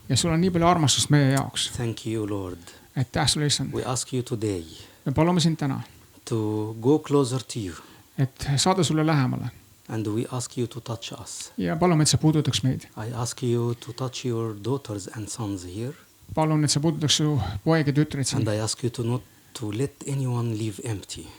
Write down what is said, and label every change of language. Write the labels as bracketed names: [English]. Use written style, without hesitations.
[Estonian] ja sul on nii palju armastust meie jaoks. [English] Thank you, Lord. [Estonian] Aitäh sulle, Issand. [English] We ask you today [Estonian] Me palume sind täna, [English] to go closer to you, [Estonian] et saada sulle lähemale [English] and we ask you to touch us. [Estonian] ja palume, et sa puudutaks meid. [English] I ask you to touch your daughters and sons here, [Estonian] Palun, et sa puudutaks su poeg ja tütreid siin [English] and I ask you to not to let anyone leave empty.